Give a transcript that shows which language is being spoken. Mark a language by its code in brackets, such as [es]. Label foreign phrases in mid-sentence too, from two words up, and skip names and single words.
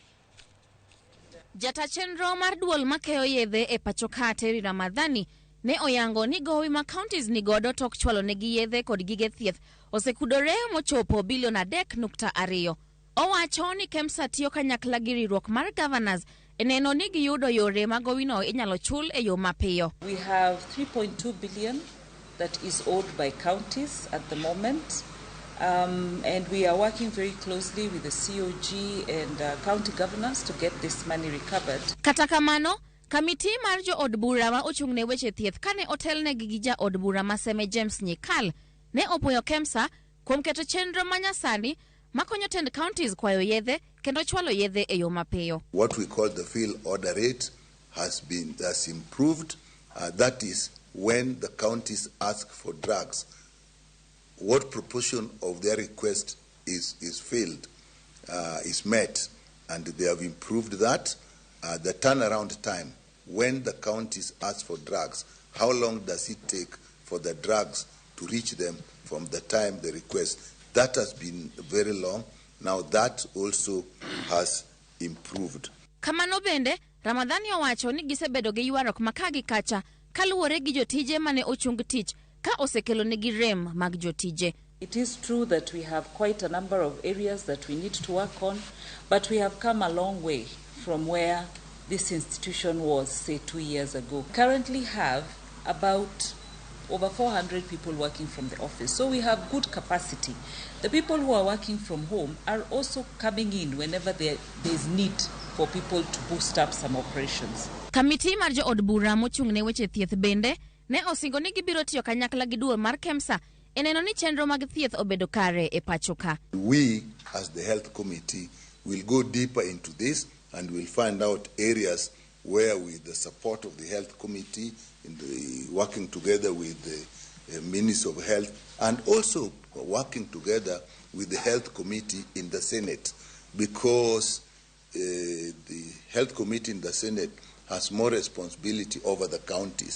[luo] Jata chenro mar duol makeyo yedhe e pachoka Teri Ramadhani ne oyango ni gowi ma kaontis ni godo tok chwalo negi yedhe kod gige thieth osekudore mochopo bilion 3.2. Owacho ni KEMSA tiyo kanyakla gi riwruok mar governors eneno ni giyudo yore ma gowino inyalo chul e yo mapiyo. [en] We have 3.2 billion that is owed by counties at the moment. And we are working very closely with the COG and county governors to get this money recovered. [luo] Kata kamano, kamiti mar jo od bura ma ochung'ne weche thieth kane otelne gi ja od bura maseme James Nyikal ne opoyo KEMSA kuom keto chenro manyasani makonyo tend counties kwayo yedhe kendo chwalo yedhe e yo mapiyo. [en] What we call the fill order rate has improved. That is when the counties ask for drugs, what proportion of their request is filled, is met, and they have improved that. The turnaround time, when the counties ask for drugs, how long does it take for the drugs to reach them from the time they request? That has been very long. Now that also has improved. [luo] Kamano bende, Ramadhani owacho ni gisebedo gi ywarruok makagi kacha kaluwore gi jotije mane ochung tich ka osekelo negi rem mag jotije. [en] It is true that we have quite a number of areas that we need to work on, but we have come a long way from where this institution was, say, 2 years ago. Currently have about over 400 people working from the office, so we have good capacity. The people who are working from home are also coming in whenever there is need for people to boost up some operations. [luo] Kamiti mar jo od bura mochung'ne weche thieth bende ne osingo ni gibiro tiyo kanyakla gi duol mar KEMSA eneno ni chenro mag thieth obedo kare e pachoka. [en] We as the health committee will go deeper into this and will find out areas where, with the support of the health committee, working together with the Minister of Health, and also working together with the health committee in the Senate, because the health committee in the Senate has more responsibility over the counties.